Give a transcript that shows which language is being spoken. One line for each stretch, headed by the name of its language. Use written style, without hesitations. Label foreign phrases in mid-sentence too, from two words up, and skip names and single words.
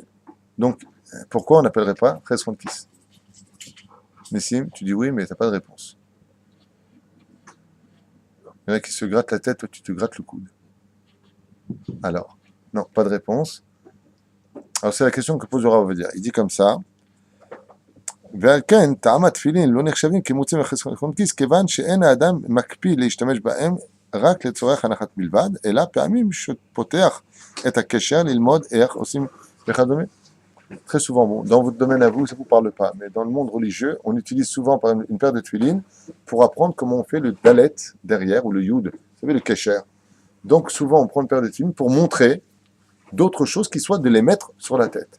French: Donc pourquoi on n'appellerait pas
Hebrew: חסרון כיס?
French: Nessim, tu dis oui, mais tu n'as pas de réponse. Il y en a qui se grattent la tête, toi tu te grattes le coude. Alors, non, pas de réponse. Alors c'est la question que pose le Rav Ovadia. Il dit comme ça,
Hebrew: ועל כן, טעם התפילין לא נחשבים כמוצאים לחסרון כיס, כיוון שאין האדם מקפיד להשתמש בהם רק לצורך הנחת בלבד, אלא פעמים שפותח את הקשר ללמוד איך עושים וכדומה.
French: Très souvent, bon, dans votre domaine à vous, ça ne vous parle pas, mais dans le monde religieux, on utilise souvent par exemple, une paire de tefilines pour apprendre comment on fait le dalet derrière, ou le yud, vous savez, le kesher. Donc souvent, on prend une paire de tefilines pour montrer d'autres choses qui soient de les mettre sur la tête.